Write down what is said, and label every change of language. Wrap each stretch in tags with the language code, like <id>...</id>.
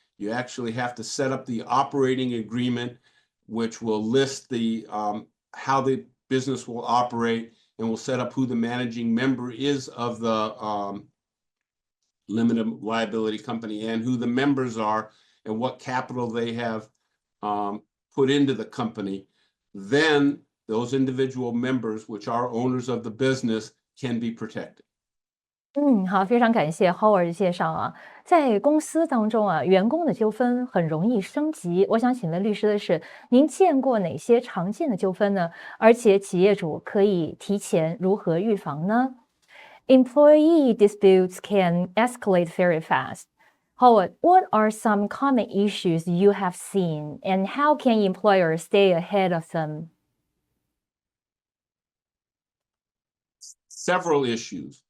<en>You actually have to set up the operating agreement, which will list the how the business will operate, and will set up who the managing member is of the limited liability company, and who the members are, and what capital they have put into the company. Then those individual members, which are owners of the business, can be protected.</en> <zh>好，非常感谢 Howard 的介绍啊。在公司当中啊，员工的纠纷很容易升级。我想请问律师的是，您见过哪些常见的纠纷呢？而且企业主可以提前如何预防呢？</zh> <en>Employee disputes can escalate very fast. Howard, what are some common issues you have seen, and how can employers stay ahead of them? Several issues.</en>